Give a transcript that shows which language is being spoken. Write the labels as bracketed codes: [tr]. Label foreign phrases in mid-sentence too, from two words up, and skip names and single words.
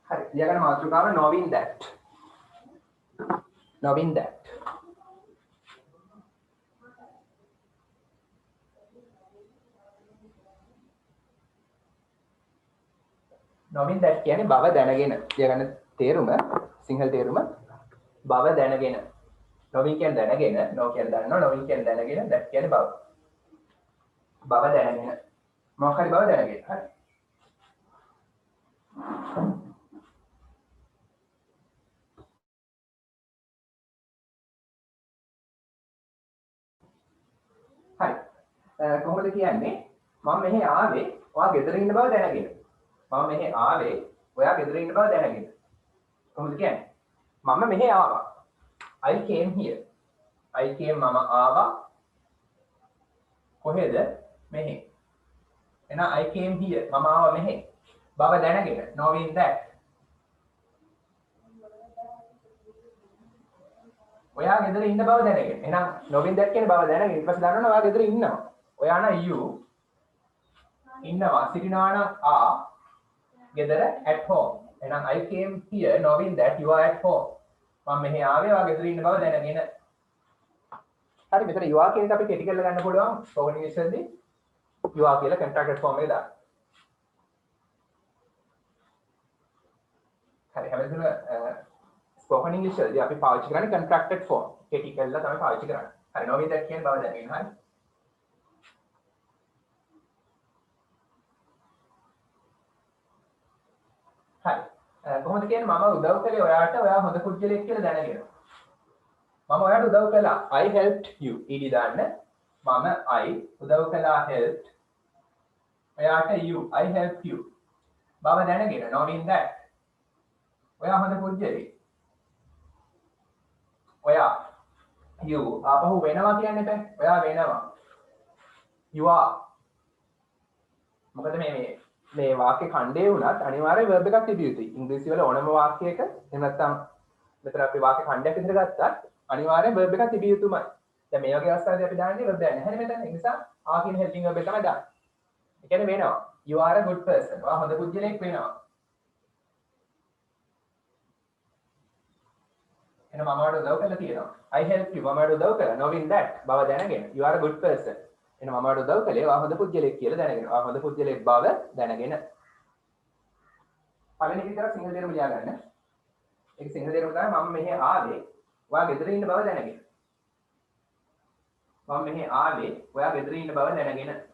[si] ලියගන්න මාතෘකාව [en] knowing that. knowing that. knowing that [si] කියන්නේ බව දැනගෙන. ලියගන්න තේරුම සිංහල තේරුම බව දැනගෙන. knowing කියන්නේ දැනගෙන, know කියන්නේ දන්නවා, knowing කියන්නේ දැනගෙන, that කියන්නේ බව. බව දැනගෙන. මොකක් හරි බව දැනගෙන. හරි. හරි. කොහොමද කියන්නේ? මම මෙහි ආවේ ඔයා ගෙදර ඉන්න බව දැනගෙන. මම මෙහි ආවේ ඔයා ගෙදර ඉන්න බව දැනගෙන. කොහොමද කියන්නේ? මම මෙහි ආවා. [en] I came here. I came [si] මම ආවා. කොහෙද? මෙහි. [en] එහෙනම් I came here. [si] මම ආවා මෙහි. බව දැනගෙන. [en] knowing that. [si] ඔයා ගෙදර ඉන්න බව දැනගෙන. එහෙනම් [en] knowing that [si] කියන්නේ බව දැනගෙන. ඊට පස්සේ දන්නවනේ ඔයා ගෙදර ඉන්නවා. ඔයා නම් you ඉන්නවා. සිටිනවා නම් are ගෙදර [en] at home. එහෙනම් I came here knowing that you are at home. [si] මම මෙහි ආවේ ඔයා ගෙදර ඉන්න බව දැනගෙන. හරි මෙතන [en] you are [si] කියන එක අපි කෙටි කරලා ගන්න පුළුවන්. [en] spoken english [si] වලදී [en] you are [si] කියලා [en] contracted form [si] එකේ දාන්න. හරි හැමදේම [en] spoken english [si] වලදී අපි පාවිච්චි කරන්නේ [en] contracted form. [si] කෙටි කරලා තමයි පාවිච්චි කරන්නේ. හරි [en] knowing that [si] කියන බව දැනගෙන හරි. හරි. කොහොමද කියන්නේ මම උදව් කළේ ඔයාට ඔයා හොඳ පුද්ගලයෙක් කියලා දැනගෙන. මම ඔයාට උදව් කළා. [en] I helped you. [si] ඊඩි දාන්න. [en] මම I [si] උදව් කළා [en] helped. ඔයාට you. I helped you. [si] බව දැනගෙන [en] knowing that. [si] ඔයා හොඳ පුද්ගලයෙක්. ඔයා you ආපහු වෙනවා කියන්නේ බෑ. ඔයා වෙනවා. [en] you are. [si] මොකද මේ වාක්‍ය ඛණ්ඩේ වුණත් අනිවාර්යයෙන් verb එකක් තිබිය යුතුයි. ඉංග්‍රීසි වල ඕනම වාක්‍යයක එහෙම නැත්නම් මෙතන අපි වාක්‍ය ඛණ්ඩයක් විතර ගත්තත් අනිවාර්යයෙන් verb එකක් තිබිය යුතුමයි. දැන් මේ වගේ අවස්ථාවලදී අපි දාන්නේ verb එක නැහැ මෙතන. ඒ නිසා ආ කියන [en] helping verb [si] එක තමයි දාන්නේ. ඒ කියන්නේ වෙනවා. [en] You are a good person. [si] ඔයා හොඳ පුද්ගලයෙක් වෙනවා. එහෙනම් මම ඔයාලට උදව් කරලා තියෙනවා. [en] I helped you. [si] මම ඔයාලට උදව් කළා. [en] knowing that [si] බව දැනගෙන. [en] You are a good person. [si] එහෙනම් මම ඔයාලට උදව් කළේ ඔයා හොඳ පුද්ගලයෙක් කියලා දැනගෙන. ඔයා හොඳ පුද්ගලයෙක් බව දැනගෙන. පළවෙනි විතර සිංහල තේරුම ලියා ගන්න. ඒක සිංහල තේරුම තමයි මම මෙහි ආවේ ඔයා ගෙදර ඉන්න බව දැනගෙන. මම මෙහි ආවේ ඔයා ගෙදර ඉන්න බව දැනගෙන.